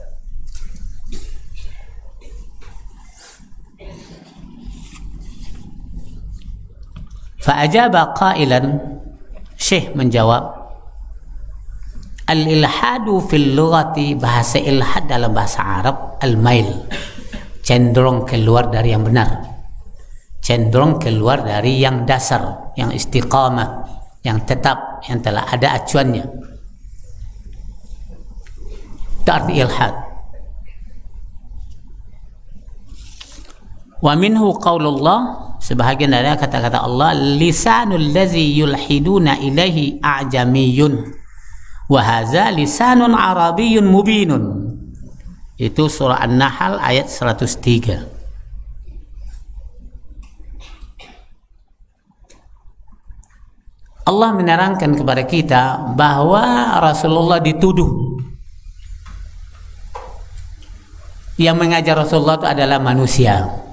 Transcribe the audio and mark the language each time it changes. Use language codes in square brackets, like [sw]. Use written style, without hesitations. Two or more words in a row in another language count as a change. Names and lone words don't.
[ar] فأجاب قائلا, [id] Syekh menjawab, [ar] الإلحاد في اللغة, [id] bahasa ilhad dalam bahasa Arab, al-mail, cenderung keluar dari yang benar, cenderung keluar dari yang dasar, yang istiqamah, yang tetap, yang telah ada acuannya. Itu arti ilhad. [ar] ومنه قول الله, [id] sebahagian dari kata-kata Allah, [ar] لسان الذي يلحدون إليه أعجمي وهذا لسان عربي مبين. [id] Itu surah An-Nahl ayat 103. Allah menerangkan kepada kita bahwa Rasulullah dituduh, yang mengajar Rasulullah itu adalah manusia.